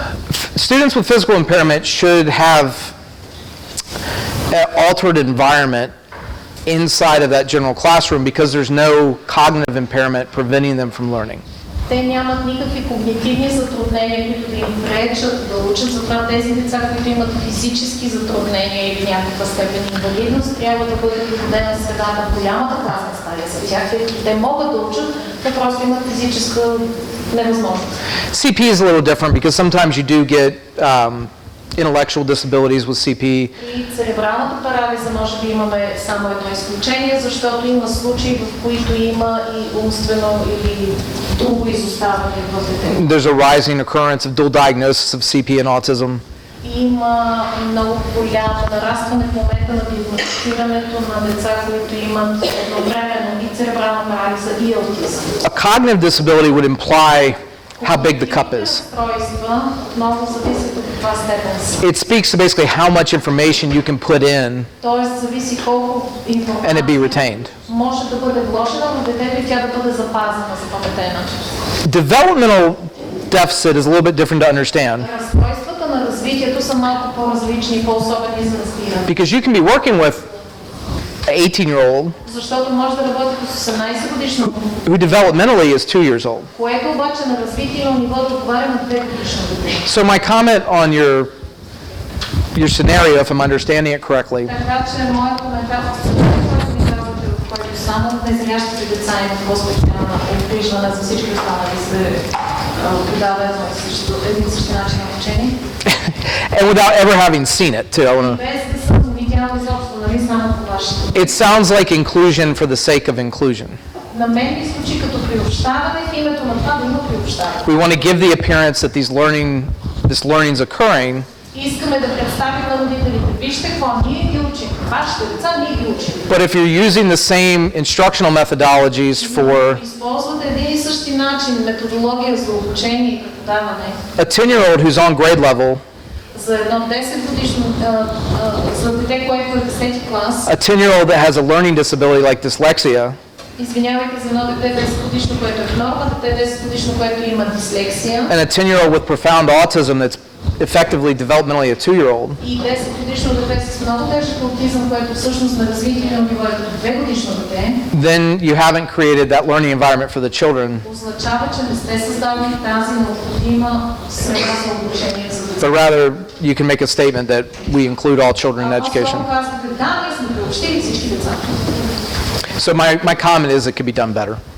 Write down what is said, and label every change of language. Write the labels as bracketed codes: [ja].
[en] Students with physical impairment should have an altered environment inside of that general classroom because there's no cognitive impairment preventing them from learning. [bg] Те нямат никакви когнитивни затруднения, които да им пречат да учат. Затова тези деца, които имат физически затруднения или някаква степен инвалидност, трябва да бъде пригодена средата в голямата класна стая за тях, тъй като те могат да учат, но просто имат физическа невъзможност. [en] CP is a little different because sometimes you do get intellectual disabilities with CP. [bg] И церебралната парализа може би имаме само едно изключение, защото има случаи, в които има и умствено или друго изоставане в детето. [en] There's a rising occurrence of dual diagnosis of CP and autism. [bg] Има много голямо нарастване в момента на диагностицирането на деца, които имат едновременно и церебрална парализа и аутизъм. [en] A cognitive disability would imply how big the cup is. [bg] Разстройства отново зависи до каква степен са. [en] It speaks to basically how much information you can put in [bg] Тоест зависи колко [en] and it be [bg] информация [en] retained. [bg] може да бъде вложена в детето и тя да бъде запазена, запаметена. [en] Developmental deficit is a little bit different to understand [bg] Разстройствата на развитието са малко по-различни и по-особени за разбиране. [en] because you can be working with 18-year-old [bg] Защото може да работите с 18 годишно, [en] who developmentally is 2 years old. [bg] което обаче на развитието ниво да отговаря на 2 годишно дете. [en] So my comment on your scenario, if I'm understanding it correctly, [bg] Така че моят коментар в който ми казвате, в който само незрящите деца имат по-специална обгрижване, за всички останали се подава един същи начин на обучение. [en] and without ever having seen it too. [bg] Без да съм видяла изобщо, нали само по вашето. [en] It sounds like inclusion for the sake of inclusion. [bg] На мен ми звучи като приобщаване в името на това да има приобщаване. [en] We want to give the appearance that this learning is occurring, [bg] Искаме да представим на родителите. Вижте какво ние ги учим. Вашите деца ние ги учим. [en] but if you're using the same instructional methodologies for [bg] Използвате един и същи начин, методология за обучение и преподаване. [en] a 10-year-old who's on grade level, [bg] За едно 10 годишно, за дете, което е 10 клас, [en] a 10-year-old that has a learning disability like dyslexia, [bg] извинявайте за едно дете 10 годишно, което е в норма, дете 10 годишно, което има дислексия, [en] and a 10-year-old with profound autism that's effectively developmentally a 2-year-old, [bg] и 10 годишно дете с много тежък аутизъм, което всъщност на развитие ниво е 2 годишно дете, [en] then you haven't created that learning environment for the children, [bg] означава, че не сте създали тази необходима среда за обучение за деца. [en] but rather you can make a statement that we include all children in education. [bg] По-скоро казвате, да, ние сме приобщили всички деца. [en] So my comment is it could be done better,